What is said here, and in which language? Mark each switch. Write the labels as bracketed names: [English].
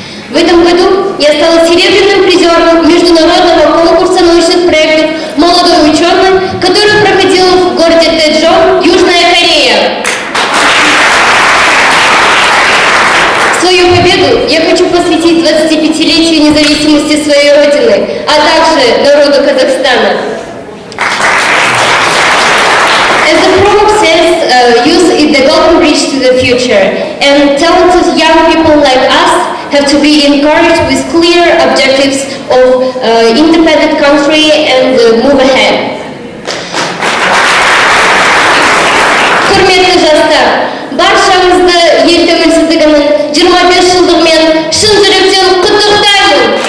[Russian] В этом году я стала серебряным призером международного конкурса научных проектов «Молодой ученый», который проходил в городе Тэджон, Южная Корея. Свою победу я хочу посвятить 25-летию независимости своей Родины, а также народу Казахстана. [English] As the proverb says, youth is the golden bridge to the future, and talented young people like us have to be encouraged with clear objectives of independent country and move ahead. [Kazakh] Құрметті жастар, баршаңызды ел тәуелсіздігінің 25 жылдығымен шын жүректен құттықтаймын.